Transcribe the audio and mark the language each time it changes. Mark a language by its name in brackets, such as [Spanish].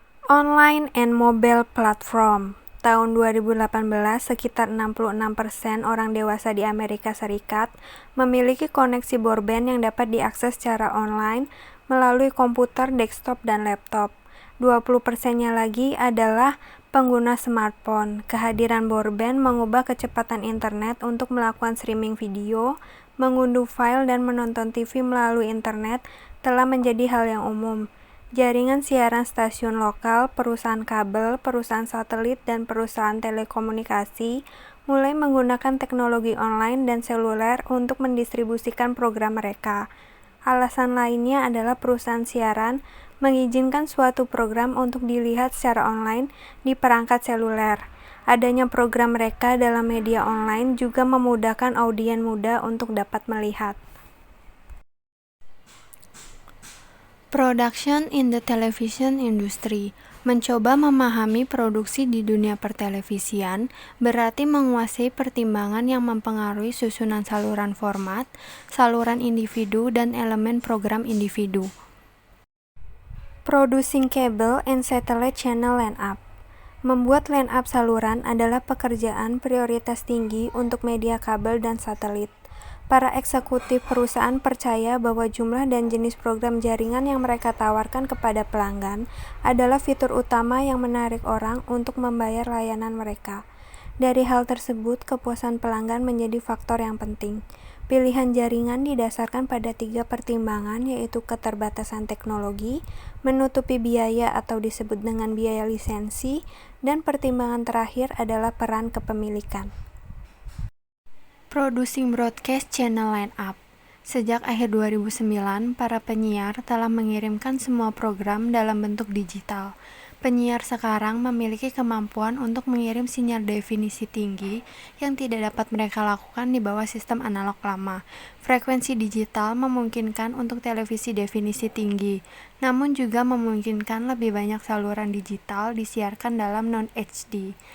[English] Online and mobile platform. [Indonesian] Tahun 2018, sekitar 66% orang dewasa di Amerika Serikat memiliki koneksi broadband yang dapat diakses secara online melalui komputer, desktop, dan laptop. 20%-nya lagi adalah pengguna smartphone. Kehadiran broadband mengubah kecepatan internet untuk melakukan streaming video, mengunduh file, dan menonton TV melalui internet telah menjadi hal yang umum. Jaringan siaran stasiun lokal, perusahaan kabel, perusahaan satelit, dan perusahaan telekomunikasi mulai menggunakan teknologi online dan seluler untuk mendistribusikan program mereka. Alasan lainnya adalah perusahaan siaran mengizinkan suatu program untuk dilihat secara online di perangkat seluler. Adanya program mereka dalam media online juga memudahkan audiens muda untuk dapat melihat. [English] Production in the television industry. [Indonesian] Mencoba memahami produksi di dunia pertelevisian berarti menguasai pertimbangan yang mempengaruhi susunan saluran format, saluran individu, dan elemen program individu. [English] Producing cable and satellite channel line-up. [Indonesian] Membuat line-up saluran adalah pekerjaan prioritas tinggi untuk media kabel dan satelit. Para eksekutif perusahaan percaya bahwa jumlah dan jenis program jaringan yang mereka tawarkan kepada pelanggan adalah fitur utama yang menarik orang untuk membayar layanan mereka. Dari hal tersebut, kepuasan pelanggan menjadi faktor yang penting. Pilihan jaringan didasarkan pada 3 pertimbangan, yaitu keterbatasan teknologi, menutupi biaya atau disebut dengan biaya lisensi, dan pertimbangan terakhir adalah peran kepemilikan. [English] Producing broadcast channel line-up. [Indonesian] Sejak akhir 2009, para penyiar telah mengirimkan semua program dalam bentuk digital. Penyiar sekarang memiliki kemampuan untuk mengirim sinyal definisi tinggi yang tidak dapat mereka lakukan di bawah sistem analog lama. Frekuensi digital memungkinkan untuk televisi definisi tinggi, namun juga memungkinkan lebih banyak saluran digital disiarkan dalam non-HD.